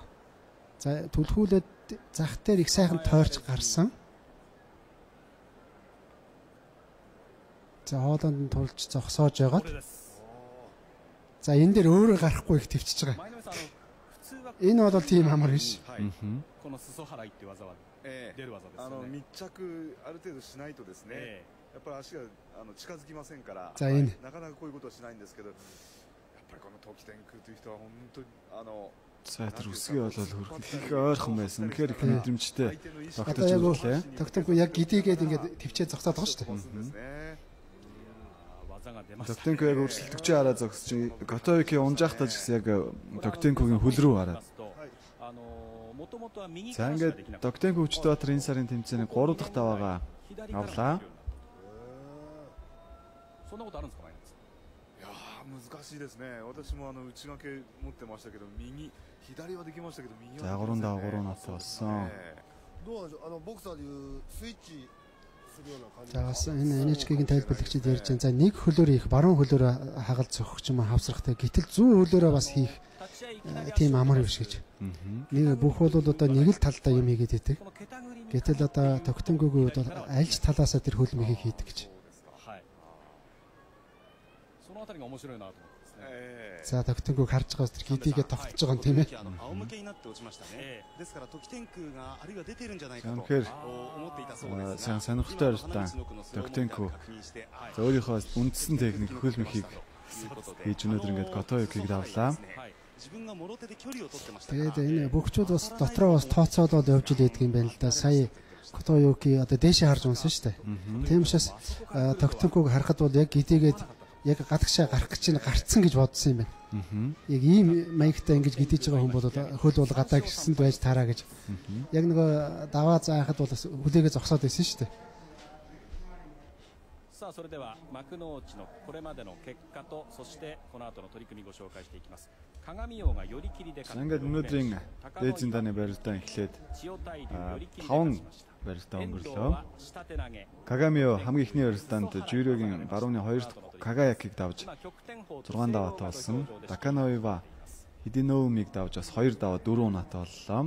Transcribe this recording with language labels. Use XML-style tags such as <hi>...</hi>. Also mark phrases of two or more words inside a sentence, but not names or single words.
<mn>За түлхүүлээд зах дээр их сайхан тойрч гарсан. За хоолонд нь тулж зогсоож байгаад. За энэ дээр өөрөө гарахгүй их төвчж байгаа. Энэ бол тийм амар биш.</mn> <ja>この裾払いっていう技は出る技ですよね。密着ある程度しないとですね。やっぱり足が近づきませんから、なかなかこういうことはしないんですけど、やっぱりこの時天空という人は本当に</ja> <mn>За тэр үсгээ болол хөрхөх ойрхон байсан. Үнэхээр их мэдрэмжтэй. Одоо яг Доктенко яг гидийгээд ингээд төвчээ зогсоод байгаа шүү дээ. Доктенко яг өрсөлдөгчөө хараа зогсож Gotoyuki унжаахтаа ч гэсэн яг Доктенкогийн хөл рүү хараад. За ингээд Доктенко Хүчбаатар энэ сарын тэмцээний 3 дахь даваагаа авлаа.</mn> <ja>そんなことあるんですか、マイナス。いやー難しいですね。私も内掛け持ってましたけど左はできましたけど右は。</ja> <mn>За 3 даваа 3 нот болсон.</mn> <ja>どうなんでしょう、ボクサーでいうスイッチするような感じ。</ja> <mn>За бас энэ NHK-гийн тайлбарлагчид ярьж байна. За нэг хөлөөр их баруун хөлөөр хагалт зөхөх ч юм уу хавсрахтай. Гэтэл зүүн хөлөөрөө бас хийх тийм амар биш гэж. Нэг бүх бол одоо нэг л талдаа юм хийгээд байдаг. Гэтэл одоо Доктенкогийн хувьд аль ч талаасаа тэр хөлмийг хийдэг гэж.</mn> <ja>そのあたりが面白いなと思ってですね。</ja> <mn>За Доктенког харж байгаас тэр гидийгээ тогтож байгаа юм тийм ээ.</mn> <ja>仰向けになって落ちましたね。ですから時天空があるいは出てるんじゃないかと思</ja> <mn>Тэгэхээр</mn> <ja>っていたそうですが、</ja> <mn>сонирхолтой байлаа. Доктенко за өөрийнхөө үндсэн техник хөлмөхийг хийж өнөөдөр ингээд Готоюкийг давлаа.</mn> <ja>自分がもろ手で距離を取ってました。</ja> <mn>Тэгээд энэ бөхчүүд бас дотроо бас тооцоолоод явж идэх юм байна л да. Сая Готоюки одоо дээшээ харж унсан шүү дээ. Тийм учраас Доктенког харахад бол яг гидийгээд яг гадагшаа гарах гэж чинь гарцсан гэж бодсон юм байна. Яг ийм маягтай ингэж гидэж байгаа хүн бол хөл бол гадаа гисэнд байж таараа гэж. Яг нөгөө даваа заахад бол хүлээгээ зогсоод байсан шүү дээ.</mn> <ja>さあそれでは幕内のこれまでの結果とそしてこの後の取り組みご紹介していきます。鏡王が寄り切りで勝って</ja> <mn>ингээд өнөөдрийн дээд зиндааны барилдаа эхлээд 5 барилдаа өнгөрлөө. Кагамио хамгийн ихний барилдаанд жюригийн барууны 2 дахь Кагаякийг давж 6 даваатай болсон. Таканоива Хидиноумиг давж бас 2 даваа 4 унаатай боллоо.</mn>